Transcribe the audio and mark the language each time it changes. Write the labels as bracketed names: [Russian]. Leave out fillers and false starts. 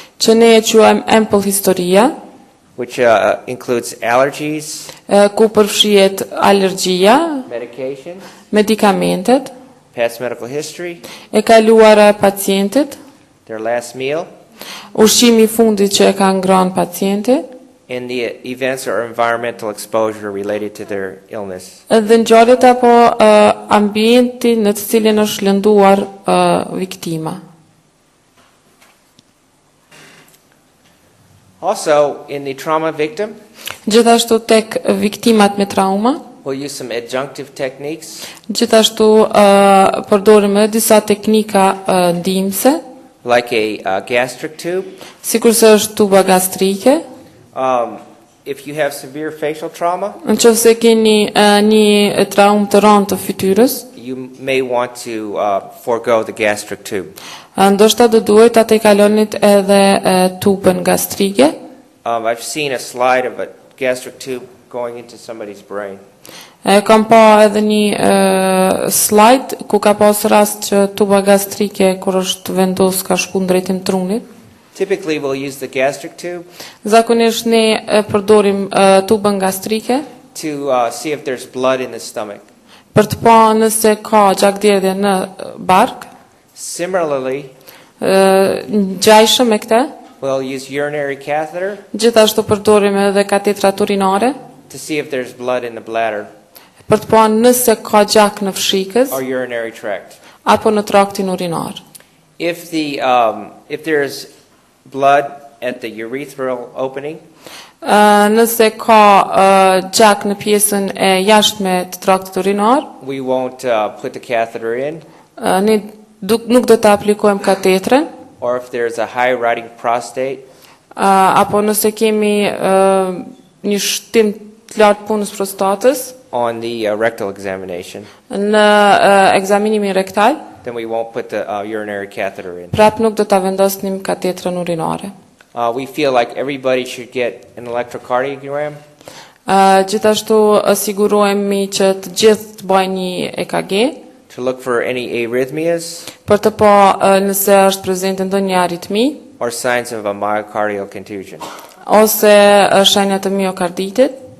[Albanian] që ne e quajmë ample historia, [English] which includes allergies, [Albanian] ku përfshihet alergjia, [English] medication, [Albanian] medikamentet, [English] past medical history, [Albanian] e kaluara e pacientit, [English] their last meal, [Albanian] ushqimi I fundit që e ka ngrënë pacienti, [English] and the events or environmental exposure related to their illness. [Albanian] dhe ngjarjet apo ambienti në të cilin është lënduar viktima. [English] Also, in the trauma victim, [Albanian] Gjithashtu tek viktimat me trauma, [English] we'll use some adjunctive techniques, [Albanian] gjithashtu përdorim edhe disa teknika ndihmëse, [English] like a gastric tube. [Albanian] sikurse është tuba gastrike. [English] If you have severe facial trauma, [Albanian] Nëse keni një traumë të rëndë të fytyrës, [English] you may want to forego the gastric tube. [Albanian] ndoshta do duhet ta kalonit edhe tubën gastrike. [English] I've seen a slide of a gastric tube going into somebody's brain. [Albanian] Kam pa edhe një slide ku ka pas rast që tuba gastrike kur është vendos ka shku drejtim trunit. [English] Typically, we'll use the gastric tube [Albanian] Zakonisht ne përdorim tubën gastrike [English] to see if there's blood in the stomach. [Albanian] për të pa nëse ka gjakderdhje në bark. [English] Similarly, [Albanian] Ngjajshëm me këtë, [English] we'll use urinary catheter [Albanian] gjithashtu përdorim edhe katetrat urinare [English] to see if there's blood in the bladder [Albanian] për të pa nëse ka gjak në fshikës [English] or urinary tract. [Albanian] apo në traktin urinar. [English] If there's blood at the urethral opening, [Albanian] Nëse ka gjak në pjesën e jashtme të traktit urinar, [English] we won't put the catheter in. [Albanian] ne nuk do të aplikojmë katetren, [English] Or if there's a high riding prostate, [Albanian] apo nëse kemi një shtim të lartë punës prostatës [English] on the rectal examination, [Albanian] në ekzaminimin rektal, [English] then we won't put the urinary catheter in. [Albanian] prap nuk do ta vendosnim katetrën urinare. [English] We feel like everybody should get an electrocardiogram. [Albanian] Gjithashtu sigurohemi që të gjithë të bëjnë një EKG [English] To look for any arrhythmias [Albanian] për të pa nëse është prezente ndonjë aritmi [English] or signs of a myocardial contusion. [Albanian] ose shenja të miokarditit.